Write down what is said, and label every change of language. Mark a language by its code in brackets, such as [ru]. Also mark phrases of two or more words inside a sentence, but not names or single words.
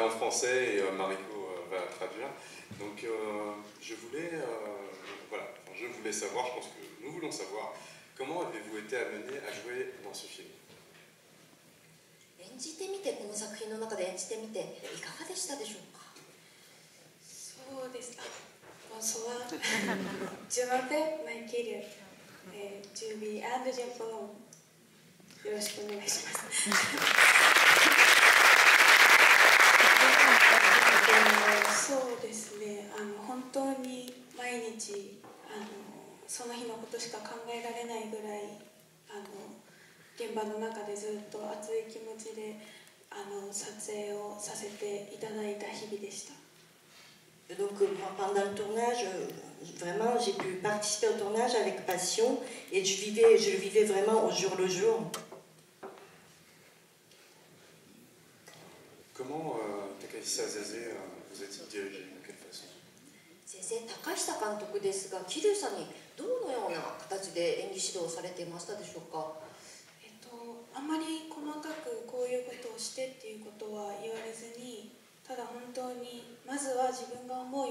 [fr] français et Mariko va traduire. Donc je voulais savoir, je pense que nous voulons savoir, comment avez-vous été amené à jouer dans ce film? [ja] 演じてみて、この作品の中で演じてみていかがでしたでしょうか？そうです。Bonsoir. [fr] Je m'appelle Maïkélia. Je vis à Japon. [ja] よろしくお願いします。そうですね。本当に毎日その日のことしか考えられないぐらい現場の中でずっと熱い気持ちで撮影をさせていただいた日々でした。 [fr] Donc pendant le tournage, vraiment j'ai pu participer au tournage avec passion et je le vivais vraiment au jour le jour. Comment Takahisa Zaze vous êtes dirigé? De quelle façon? [ja] 先生、高久監督ですが、桐生さんにどのような形で演技指導をされていましたでしょうか？あまり細かくこういうことをしてっていうことは言われずに、ただ本当にまずは自分が思うよ